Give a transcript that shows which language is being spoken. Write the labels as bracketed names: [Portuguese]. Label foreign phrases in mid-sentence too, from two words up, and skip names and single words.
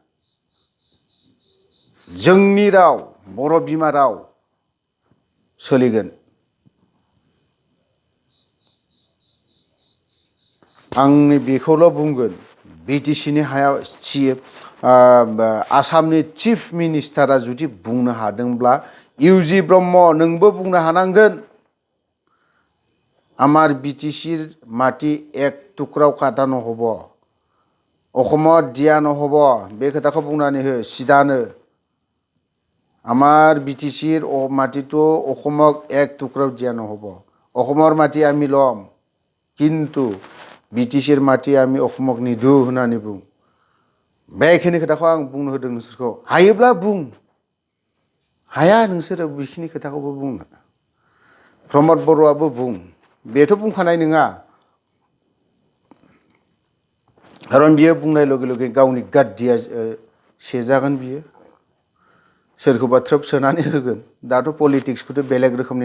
[Bodo] जोंनि राव बर' बिमा राव सोलिगोन आंनि बेखौल' बुंगोन BTC नि हायाव आसामनि [English] chief minister [Bodo] जुदि बुंनो हादोंब्ला UG ब्रह्म नोंबो बुंनो हानांगोन [Assamese] আমাৰ BTC মাটি এক টুকুৰাও কটা নহ'ব অসমত দিয়া নহ'ব [Bodo] बे खोथाखौ बुंनानै हो सिदानो [Assamese] আমাৰ BTC মাটিটো অসমক এক টুকুৰাও দিয়া নহ'ব অসমৰ মাটি আমি ল'ম কিন্তু BTC মাটি আমি অসমক নিদু [Bodo] होननानै बुं बेखिनि खोथाखौ आं बुंनो होदों नोंसोरखौ हायोब्ला बुं हाया नोंसोरो बेखिनि खोथाखौबो बुंनो प्रमद बर'आबो बुं बेथ' बुंखानाय नङा खारन बियो बुंनाय लगे लगे गावनि गाद्दिया सेजागोन बियो सोरखौबा थ्रोब सोनानै होगोन दाथ' पलिटिक्सखौथ' बेलेग रोखोमनि